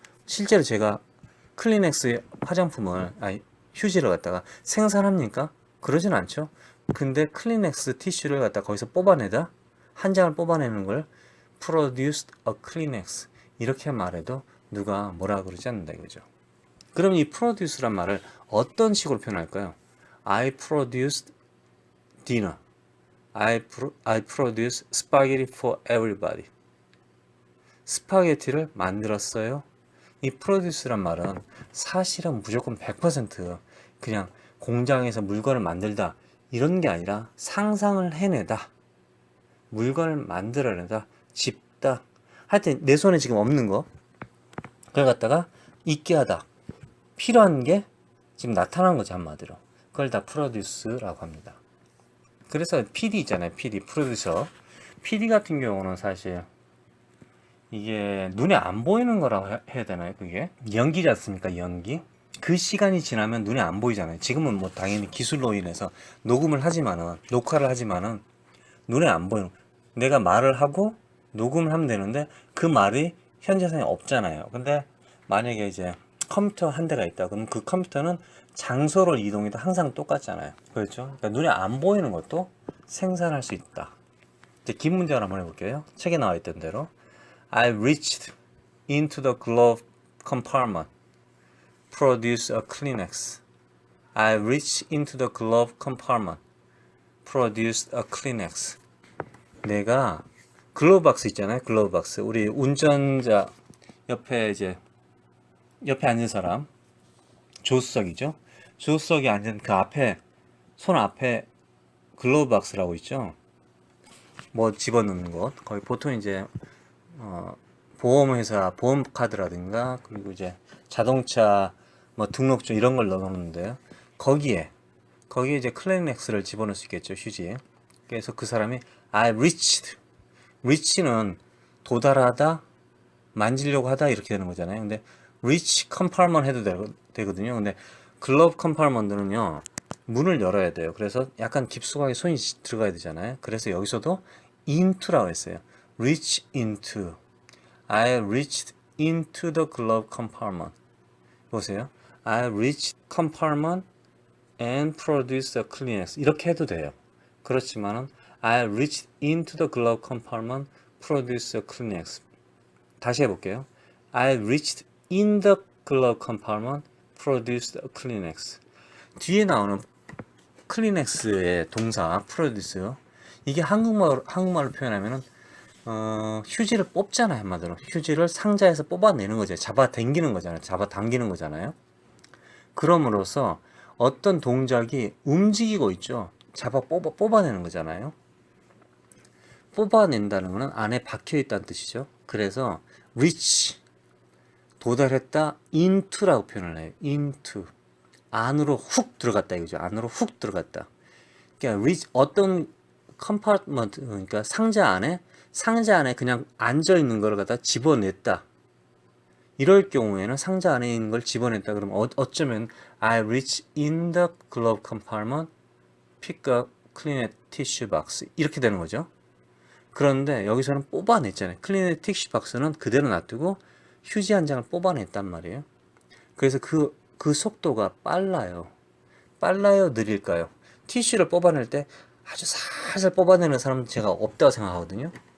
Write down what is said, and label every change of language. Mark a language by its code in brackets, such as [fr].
[ko] 실제로 제가 클리넥스의 화장품을, 휴지를 갖다가 생산합니까? 그러진 않죠. 근데 클리넥스 티슈를 갖다 거기서 뽑아내다, 한 장을 뽑아내는 걸 [en] produced a Kleenex [ko] 이렇게 말해도 누가 뭐라 그러지 않는다 이거죠. 그럼 이 produce란 말을 어떤 식으로 표현할까요? [en] I produced dinner. I produced spaghetti for everybody. [ko] 스파게티를 만들었어요. 이 프로듀스란 말은 사실은 무조건 100% 그냥 공장에서 물건을 만들다 이런 게 아니라 상상을 해내다, 물건을 만들어내다, 집다, 하여튼 내 손에 지금 없는 거 그걸 갖다가 있게 하다, 필요한 게 지금 나타난 거죠. 한마디로 그걸 다 프로듀스라고 합니다. 그래서 PD 있잖아요. PD, 프로듀서. PD 같은 경우는 사실 이게 눈에 안 보이는 거라고 해야 되나요? 그게 연기지 않습니까? 연기. 그 시간이 지나면 눈에 안 보이잖아요. 지금은 뭐 당연히 기술로 인해서 녹화를 하지만은 눈에 안 보이는, 내가 말을 하고 녹음을 하면 되는데 그 말이 현재성이 없잖아요. 근데 만약에 이제 컴퓨터 한 대가 있다. 그럼 그 컴퓨터는 장소를 이동해도 항상 똑같잖아요. 그렇죠? 그러니까 눈에 안 보이는 것도 생산할 수 있다. 이제 긴 문제를 한번 해볼게요. 책에 나와 있던 대로. [en] I reached into the glove compartment. Produce a Kleenex. I reached into the glove compartment. Produced a Kleenex. [ko] 내가 글로브 박스 있잖아요. 글로브 박스. 우리 운전자 옆에 앉은 사람, 조수석이죠. 조수석에 앉은 그 앞에, 손 앞에 글로브 박스라고 있죠. 뭐 집어넣는 것. 거의 보통 이제 보험회사 보험 카드라든가, 그리고 이제 자동차 뭐 등록증 이런 걸 넣어놓는데요. 거기에 이제 클리넥스를 집어넣을 수 있겠죠. 휴지에. 그래서 그 사람이 [en] I reach [ko] 는 도달하다, 만지려고 하다 이렇게 되는 거잖아요. 근데 [en] reach compartment [ko] 해도 되거든요. 근데 글러브 컴파트먼트는요, 문을 열어야 돼요. 그래서 약간 깊숙하게 손이 들어가야 되잖아요. 그래서 여기서도 into라고 했어요. [en] reach into. I reached into the glove compartment. [ko] 보세요. [en] I reached compartment and produced a Kleenex. [ko] 이렇게 해도 돼요. 그렇지만은 [en] I reached into the glove compartment, produced a Kleenex. [ko] 다시 해볼게요. [en] I reached in the glove compartment, produced a Kleenex. [ko] 뒤에 나오는 클리넥스의 동사 프로듀스, 이게 한국말로 표현하면은 휴지를 뽑잖아요. 한마디로 휴지를 상자에서 뽑아내는 거죠. 잡아 당기는 거잖아요. 잡아 당기는 거잖아요. 그럼으로써 어떤 동작이 움직이고 있죠. 잡아 뽑아내는 거잖아요. 뽑아낸다는 것은 안에 박혀 있다는 뜻이죠. 그래서 reach, 도달했다, into라고 표현을 해요. into, 안으로 훅 들어갔다 이거죠. 안으로 훅 들어갔다. 그러니까 reach, 어떤 compartment, 그러니까 상자 안에 그냥 앉아 있는 걸 갖다 집어냈다. 이럴 경우에는 상자 안에 있는 걸 집어냈다. 그러면 어쩌면 [en] I reach in the glove compartment, pick up clean tissue box [ko] 이렇게 되는 거죠. 그런데 여기서는 뽑아냈잖아요. 클리넷 티슈 박스는 그대로 놔두고 휴지 한 장을 뽑아냈단 말이에요. 그래서 그 속도가 빨라요. 느릴까요? 티슈를 뽑아낼 때 아주 살살 뽑아내는 사람은 제가 없다고 생각하거든요.